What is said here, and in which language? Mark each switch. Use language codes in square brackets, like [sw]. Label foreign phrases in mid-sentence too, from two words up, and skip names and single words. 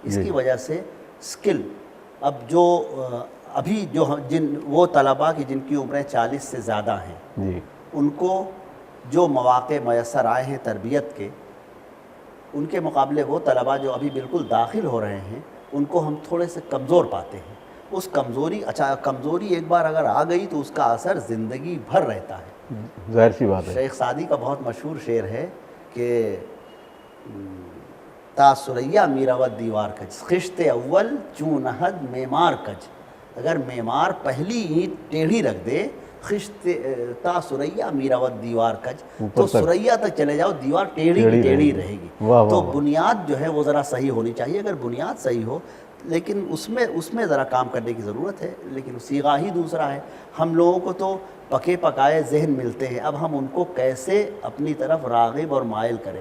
[ur] اس کی وجہ سے سکل، ابھی وہ طلباء کی جن کی عمریں 40 سے زیادہ ہیں، ان کو جو مواقع میسر آئے ہیں تربیت کے، ان کے مقابلے وہ طلباء جو ابھی بالکل داخل ہو رہے ہیں ان کو ہم تھوڑے سے کمزور پاتے ہیں. اس کمزوری ایک بار اگر آ گئی تو اس کا اثر زندگی بھر رہتا ہے. ظاہر سی بات ہے. شیخ سعدی کا بہت مشہور شعر ہے کہ [fa] تا سریا میراوت دیوار کج، خشت اول چون نہد معمار کج. [ur] اگر معمار پہلی اینٹ ٹیڑھی رکھ دے، [fa] خشت تا سریا میراوت دیوار کج، [ur] تو سریا تک چلے جاؤ دیوار ٹیڑھی کی ٹیڑھی رہے گی. تو بنیاد جو ہے وہ ذرا صحیح ہونی چاہیے. اگر بنیاد صحیح ہو، لیکن اس میں ذرا کام کرنے کی ضرورت ہے. لیکن صیغہ ہی دوسرا ہے. ہم لوگوں کو تو پکے پکائے ذہن ملتے ہیں، اب ہم ان کو کیسے اپنی طرف راغب اور مائل کریں.